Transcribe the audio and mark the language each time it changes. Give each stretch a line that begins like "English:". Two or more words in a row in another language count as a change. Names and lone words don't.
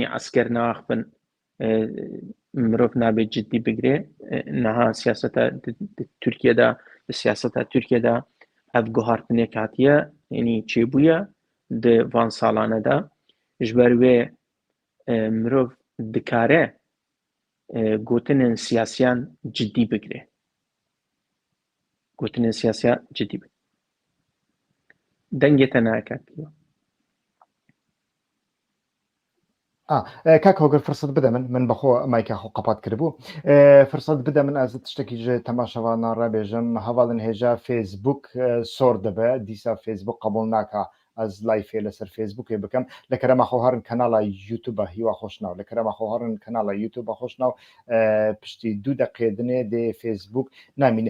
Kurdish: esker neaxivin mirov nabe ciddî bigire niha siyaseta Tirkiye de di siyaseta Tirkiye de ev guhartinêk hatiye yanî çêbûye di van salane de ji ber wê mirov dikare gotinên siyasiyan ciddî bigire gotinên siyasiya ciddî bigire dengê te naketiye کاک هۆگر فرسەت بدە من بەخۆ مایکا خۆ قەپات کردبوو فرسەت بدە من ئەز تشتێکی تەماشەوانان ڕابێژم هەواڵن هێژا فێسبوک سۆر دەبێ دیسا فێسبوک قبول ناکە ئەز لایفێ لەسەر فێسبوکێ بکەم لە کەرەمە خۆهارن کەناڵە یوتیوبە هیوا خۆشناو لە کەرەمە خۆهارن کەناڵە یوتیوبە خۆشناو پشتی دوو دەقێدنێ دێ فێسبوک نامینێ